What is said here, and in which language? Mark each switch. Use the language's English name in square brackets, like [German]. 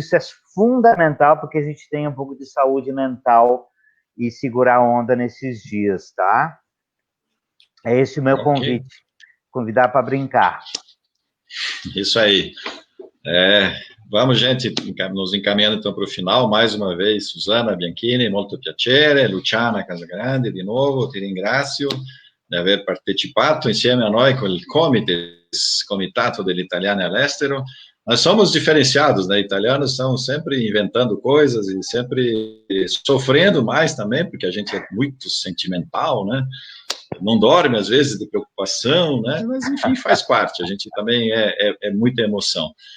[Portuguese] Isso é fundamental porque a gente tem um pouco de saúde mental e segurar a onda nesses dias, tá? É esse o meu convite. Convidar para brincar. Isso aí. Vamos, gente, nos encaminhando então para o final. Mais uma vez, [Italian] Susana Bianchini, molto piacere, Luciana Casagrande, di nuovo, ti ringrazio di aver partecipato insieme a noi con il Comitato degli Italiani all'Estero. [Portuguese] Nós somos diferenciados, né? Italianos são sempre inventando coisas e sempre sofrendo mais também, porque a gente é muito sentimental, né? Não dorme, às vezes, de preocupação, né? Mas, enfim, faz parte. A gente também é muita emoção.